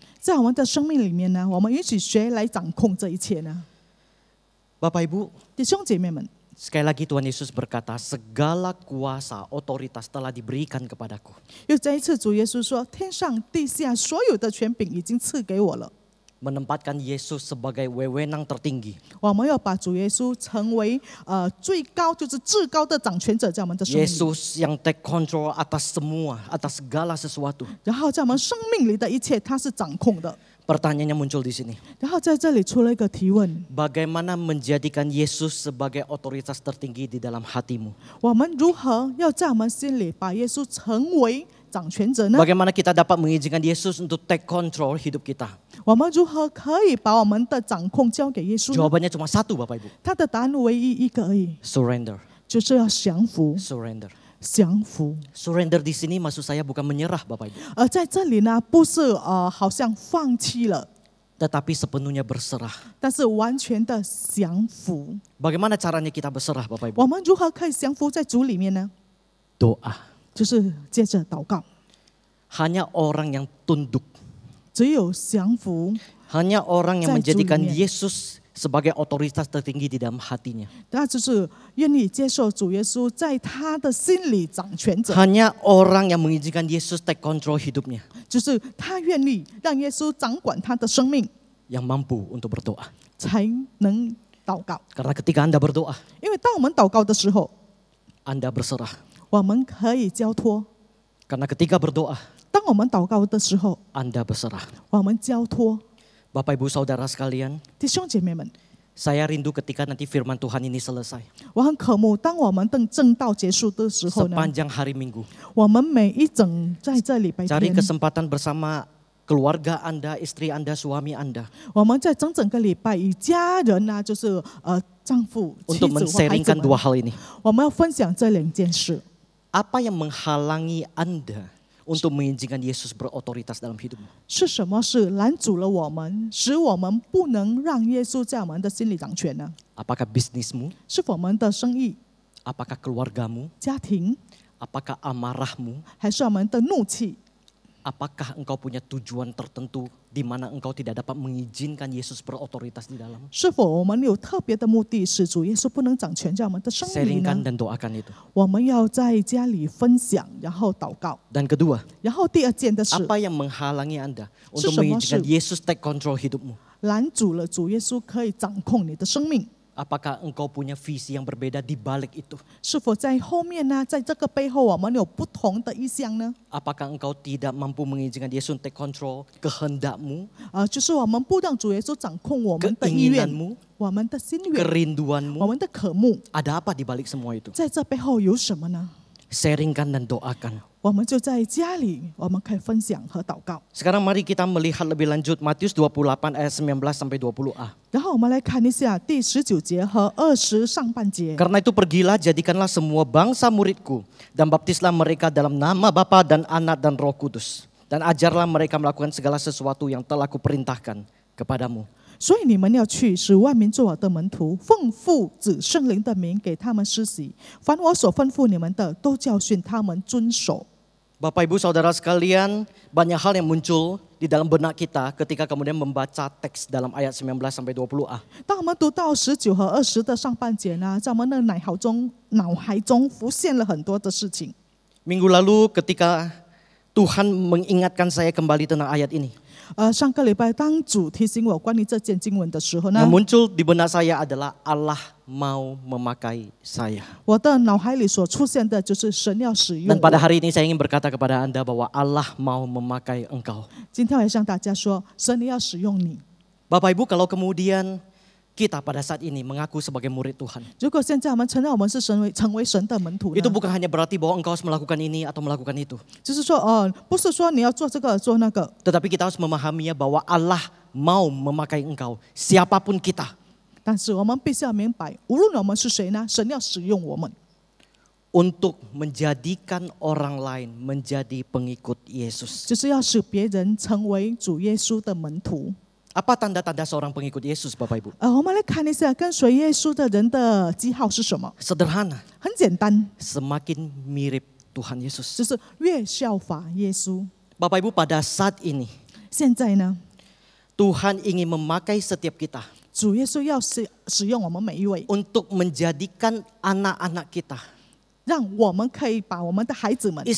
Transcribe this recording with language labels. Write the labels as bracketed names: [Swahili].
[Chinese] 在我们的生命里面呢，我们允许谁来掌控这一切呢？ [Indonesian] Bapak Ibu, [Chinese] 弟兄姐妹们， [Indonesian] sekali lagi Tuhan Yesus berkata, segala kuasa, otoritas telah diberikan kepadaku. [Chinese] 又再一次主耶稣说：“天上地下所有的权柄已经赐给我了。” [Indonesian] Menempatkan Yesus sebagai wewenang tertinggi. [Chinese] 我们要把主耶稣成为最高，就是至高的掌权者，在我们的生命里。 [Indonesian] Yesus yang [English] take control [Indonesian] atas semua, atas segala sesuatu. [Chinese] 然后在我们生命里的一切，他是掌控的。 [Indonesian] Pertanyaannya muncul di sini. [Chinese] 然后在这里出了一个提问： [Indonesian] Bagaimana menjadikan Yesus sebagai otoritas tertinggi di dalam hatimu? [Chinese] 我们如何要在我们心里把耶稣成为掌权者呢？ [Indonesian] Bagaimana kita dapat mengizinkan Yesus untuk [English] take control [Indonesian] hidup kita? [Chinese] 我们如何可以把我们的掌控交给耶稣呢？ [Indonesian] Jawabannya cuma satu Bapak Ibu. [Chinese] 他的答案唯一一个而已， [English] Surrender. [Chinese] 就是要降服， [English] Surrender. [Chinese] 降服。 [Indonesian] Surrender di sini maksud saya bukan menyerah Bapak Ibu. [Chinese] 而在这里呢，不是好像放弃了， [Indonesian] Tetapi sepenuhnya berserah. [Chinese] 但是完全的降服。 [Indonesian] Bagaimana caranya kita berserah Bapak Ibu? [Chinese] 我们如何可以降服在主里面呢？ [Indonesian] Doa. [Chinese] 就是接着祷告。 [Indonesian] Hanya orang yang tunduk. [Chinese] 只有降服， [Indonesian] Hanya orang yang [Chinese] 在主里面。 [Indonesian] menjadikan Yesus sebagai otoritas tertinggi di dalam hatinya. [Chinese] 那就是愿意接受主耶稣在他的心里掌权者， [Indonesian] Hanya orang yang mengizinkan Yesus [English] take control [Indonesian] hidupnya. [Chinese] 就是他愿意让耶稣掌管他的生命， [Indonesian] Yang mampu untuk berdoa. [Chinese] 才能祷告。 [Indonesian] Karena ketika Anda berdoa, [Chinese] 因为当我们祷告的时候， [Indonesian] Anda berserah. [Chinese] 我们可以交托； [Indonesian] Karena ketika berdoa, [Chinese] 当我们祷告的时候， [Indonesian] Anda berserah. [Chinese] 我们交托。 [Indonesian] Bapak Ibu Saudara sekalian, [Chinese] 弟兄姐妹们， [Indonesian] saya rindu ketika nanti firman Tuhan ini selesai. [Chinese] 我很渴慕，当我们等正道结束的时候呢， [Indonesian] Sepanjang hari Minggu. [Chinese] 我们每一整在这礼拜 [Indonesian] Cari kesempatan bersama keluarga Anda, istri Anda, suami Anda. [Chinese] 我们在整个礼拜与家人啊，就是丈夫、妻 [Indonesian] men-sharingkan [Chinese] 们 [Indonesian] dua hal ini. [Chinese] 我们要分享这两件事。 [Indonesian] Apa yang menghalangi Anda untuk mengizinkan Yesus berotoritas dalam hidupmu? [Chinese] 是什么事拦阻了我们，使我们不能让耶稣在我们的心里掌权呢？ [Indonesian] Apakah bisnismu? [Chinese] 是否我们的生意、 [Indonesian] Apakah keluargamu? [Chinese] 家庭， [Indonesian] Apakah amarahmu? [Chinese] 还是我们的怒气？ [Indonesian] Apakah engkau punya tujuan tertentu di mana engkau tidak dapat mengizinkan Yesus berotoritas di dalam? [Chinese] 是否我们有特别的目的，使主耶稣不能掌权在我们的生命里 [Indonesian] Sharingkan [Chinese] 呢？ [Indonesian] dan doakan itu. [Chinese] 我们要在家里分享，然后祷告。 [Indonesian] Dan kedua, [Chinese] 然后第二件的是 [Indonesian] apa yang menghalangi Anda untuk [Chinese] 是什么 [Indonesian] mengizinkan Yesus [English] take control [Indonesian] hidupmu? [Chinese] 拦阻了主耶稣可以掌控你的生命。 [Indonesian] Apakah engkau punya visi yang berbeda di balik itu? [Chinese] 是否在后面呢？在这个背后，我们有不同的意向呢？ [Indonesian] Apakah engkau tidak mampu mengizinkan Yesus [English] take control [Indonesian] kehendakmu, [Chinese] 就是我们不让主耶稣掌控我们的意愿、 [Indonesian] keinginanmu, [Chinese] 我们的心愿、我 [Indonesian] kerinduanmu? [Chinese] 们的渴慕， [Indonesian] Ada apa di balik semua itu? [Chinese] 在这背后有什么呢？ [Indonesian] Sharingkan dan doakan. [Chinese] 我们就在家里，我们可以分享和祷告。 [Indonesian] Sekarang mari kita melihat lebih lanjut Matius 28 ayat 19 sampai 20a. 然后我们来看一下第19节和20上半节。 Karena itu pergilah, jadikanlah semua bangsa muridku dan baptislah mereka dalam nama Bapa dan Anak dan Roh Kudus. Dan ajarlah mereka melakukan segala sesuatu yang telah kuperintahkan kepadamu. [Chinese] 所以你们要去，使万民做我的门徒，奉父子圣灵的名给他们施洗。凡我所吩咐你们的，都教训他们遵守。 [Indonesian] Bapak Ibu Saudara sekalian, banyak hal yang muncul di dalam benak kita ketika kemudian membaca teks dalam ayat 19 sampai 20a. [Chinese] 当我们读到19和20的上半节呢，在我们的脑海中浮现了很多的事情。 [Indonesian] Minggu lalu ketika Tuhan mengingatkan saya kembali tentang ayat ini. [Chinese] 上个礼拜当主提醒我关于这件经文的时候呢 [Indonesian] Yang，muncul di benak saya adalah Allah mau memakai saya. [Chinese] 我的脑海里所出现的就是神要使用 [Indonesian] Dan pada [Chinese] 我。 [Indonesian] hari ini saya ingin berkata kepada Anda bahwa Allah mau memakai engkau. [Chinese] 今天我要向大家说，神你要使用你。 [Indonesian] Bapak Ibu, kalau kemudian kita pada saat ini mengaku sebagai murid Tuhan, [Chinese] 如果现在我们承认我们是成为神的门徒呢 [Indonesian] itu bukan hanya berarti bahwa engkau harus melakukan ini atau melakukan itu. [Chinese] 就是说不是说你要做这个做那个， [Indonesian] Tetapi kita harus memahaminya bahwa Allah mau memakai engkau, siapapun kita, [Chinese] 但是我们必须要明白，无论我们是谁呢，神要使用我们， [Indonesian] untuk menjadikan orang lain menjadi pengikut Yesus. [Chinese] 就是要使别人成为主耶稣的门徒。 [Indonesian] Apa tanda-tanda seorang pengikut Yesus, Bapak Ibu? [Chinese] 我们来看一下跟随耶稣的人的记号是什么？ [Indonesian] Sederhana, [Chinese] 很简单， [Indonesian] semakin mirip Tuhan Yesus. [Chinese] 就是越效法耶稣。 [Indonesian] Bapak Ibu, pada saat ini [Chinese] 现在呢， [Indonesian] Tuhan ingin memakai setiap kita [Chinese] 主耶稣要使用我们每一位， [Indonesian] untuk menjadikan anak-anak kita, [Chinese] 让我们可以把我们的孩子们、